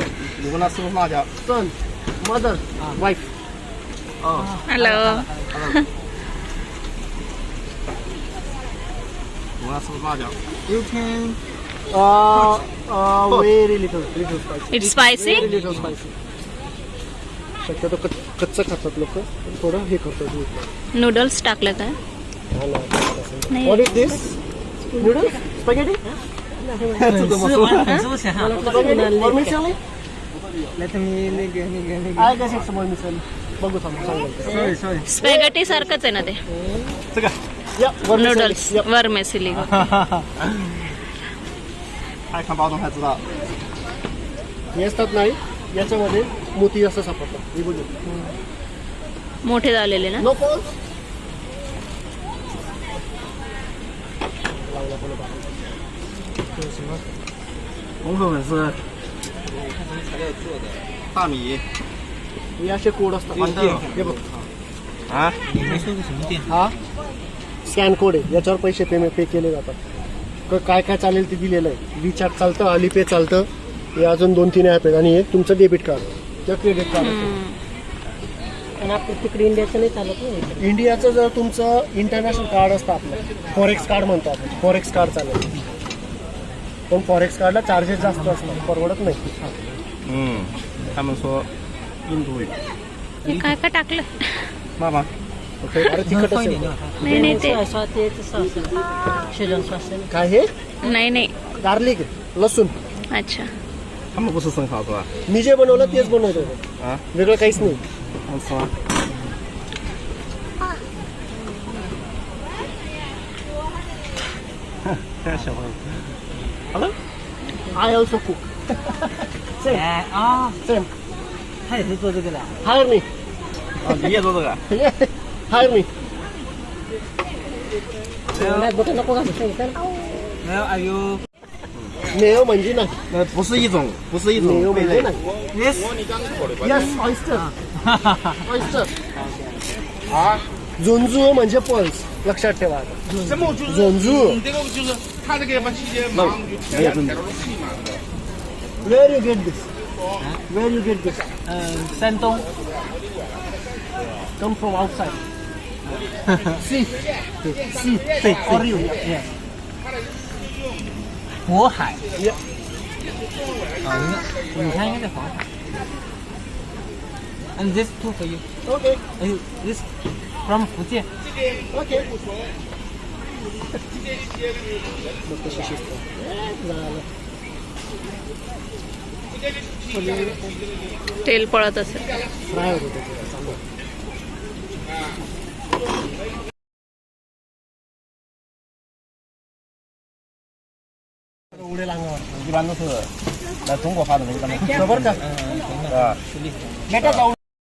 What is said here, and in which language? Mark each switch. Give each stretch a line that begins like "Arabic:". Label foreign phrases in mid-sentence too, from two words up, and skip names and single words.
English: Son. Mother. Wife.
Marathi: हॅलो.
English: You can. Very little spicy. It's spicy? Very little spicy.
Marathi: शक्यतो कच्चं खातात लोक, थोडं हे करतात. नूडल्स टाकलं काय? नाही.
English: What is this? Noodles? Spaghetti? Vermicelli? Let me. I guess it's vermicelli.
Marathi: बघू थांबू सांगेल.
English: Sorry.
Marathi: स्पॅगेटी सारखंच आहे ना ते.
English: Yeah, vermicelli.
Marathi: नूडल्स
English: Yep.
Marathi: वर्मेसिली.
Chinese: 爱看包装才知道。
Marathi: हे असतात नाही, याच्यामध्ये मोती असं सापडतात. हे बघू. मोठे झालेले ना.
English: No pause.
Chinese: 大米
Marathi: हे असे कोड असतात. हे बघ.
Chinese: 啊，你没说是什么店？
Marathi: हा
English: scan code
Marathi: आहे, याच्यावर पैसे पे केले जातात. काय काय चालेल ते दिलेलं आहे. विचार चालतं, अलिपे चालतं. हे अजून 2-3 ॲप आहेत आणि एक तुमचं
English: debit card
Marathi: किंवा
English: credit card.
Marathi: आणि आपल्या तिकडे इंडियाचं नाही चालत ना. इंडियाचं जर तुमचं
English: international card
Marathi: असतं आपलं,
English: forex card
Marathi: म्हणतो आपण,
English: forex card
Marathi: चालेल. पण फॉरेक्स कार्डला चार्जेस जास्त असतात, परवडत नाही.
Chinese: 他们说印度语。
Marathi: हे काय काय टाकलं?
Chinese: 妈妈，
Marathi: ओके. अरे तिखट
Chinese: 放一
Marathi: असेल.
Chinese: 点就好。
Marathi: नाही नाही ते सोया तेच सॉस
English: Schezwan sauce
Marathi: आहे. काय हे? नाही नाही. गार्लिक, लसूण. अच्छा.
Chinese: 他们不吃生蚝是吧？
Marathi: मी जे बनवलं तेच बनवतो.
Chinese: 啊，
Marathi: वेगळं काहीच नाही.
Chinese: 他们吃吗？ 太小了。
English: Hello? I also cook. Same.
Chinese: 哎啊，
English: Same.
Chinese: 他也是做这个的。
English: Hire me.
Chinese: 啊，你也做这个？
English: Hire me.
Marathi: नाही बघ नको घालू सांगितलं ना.
Chinese: 没有 ，
English: Are you?
Marathi: मेयो म्हणजे नाही.
Chinese: 不是一种，不是一
Marathi: मेयो
Chinese: 种贝
Marathi: म्हणजे
Chinese: 类。
Marathi: नाही.
English: Yes. Yes, oyster. Oyster.
Marathi: झुंजू म्हणजे पल्स. लक्षात ठेवा.
Chinese: 什么就是
Marathi: झुंजू.
Chinese: 这个就是他这个把季节忙就天天天都是气嘛。
English: Where you get this? Where you get this?
Chinese: 山东。
English: Come from outside. See. See. For you. Yeah. 渤海。 Yeah. 啊，你看应该在黄海。 And this two for you. Okay. This from 福建。
Marathi: Okay. मग कशी शिस्त. झालं. तेल पळत असेल. फ्राय होतं त्याचं चांगलं. उडेल अंगावर.
Chinese: 一般都是来中国发的那个。
Marathi: बरोबर का?
Chinese: 啊。
Marathi: बेटा जाऊ.